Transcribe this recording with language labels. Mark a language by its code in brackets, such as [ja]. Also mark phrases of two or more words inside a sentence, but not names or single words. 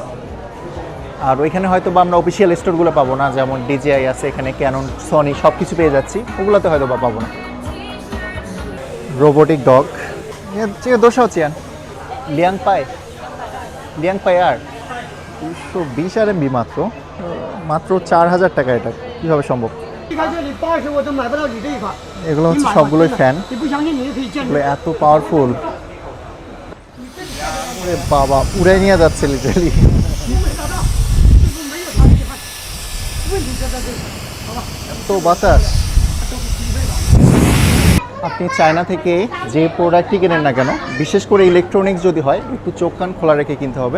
[bn] আর ওইখানে হয়তো বা আমরা অফিসিয়াল স্টোরগুলো পাবো না, যেমন DJI আছে এখানে, ক্যানন, সনি সব কিছু পেয়ে যাচ্ছি, ওগুলোতে হয়তো বা পাবো না। রোবোটিক ডগ, ঠিক আছে, [zh] 多少钱? [bn] 200 আর 220 RMB, মাত্র 4,000 টাকা। এটা কীভাবে সম্ভব? [zh] 离开这里80我都买不到你这一款。 [bn] এগুলো হচ্ছে সবগুলোই ফ্যান, [zh] 你不相信你也可以见 [bn] এগুলো এত পাওয়ারফুল। বাবা, উড়ে নিয়ে যাচ্ছে লিটারালি। তো বাতাস। আপনি চায়না থেকে যে প্রোডাক্টই কেনেন না কেন, বিশেষ করে ইলেকট্রনিক্স যদি হয়, একটু চোখ কান খোলা রেখে কিনতে হবে।